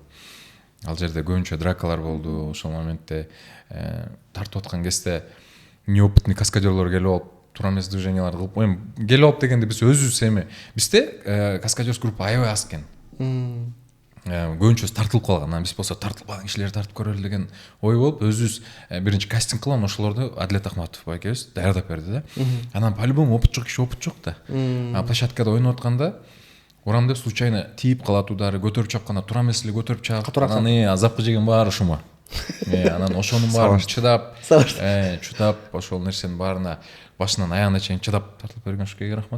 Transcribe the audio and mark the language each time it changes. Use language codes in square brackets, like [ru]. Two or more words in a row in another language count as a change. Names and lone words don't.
[ky] Ал жерде көбүнчө дракалар болду. Ошол моментте тартып аткан кезде неопытный каскадерлор келип алып, туура эмес движенияларды кылып, эми келип алып дегенде биз өзүбүз эми бизде каскадерский группа аябай аз экен. Көбүнчөсү тартылып калган. Анан биз болсо тартылбаган кишилерди тартып көрөлү деген ой болуп, өзүбүз биринчи кастинг кылган ошолорду Адилет Ахматов байкебиз даярдап берди да. Анан [ru] по-любому опыт [ky] жок киши опыт жок да. Площадкада ойноп атканда урамда случайно тийип калат удары, көтөрүп чапканда туура эмес эле көтөрүп чаап, анан азапкы жеген баары Шума. Анан ошонун баарын чыдап, ошол нерсенин баарына башынан аягына чейин чыдап тартылып берген ушуга рахмат.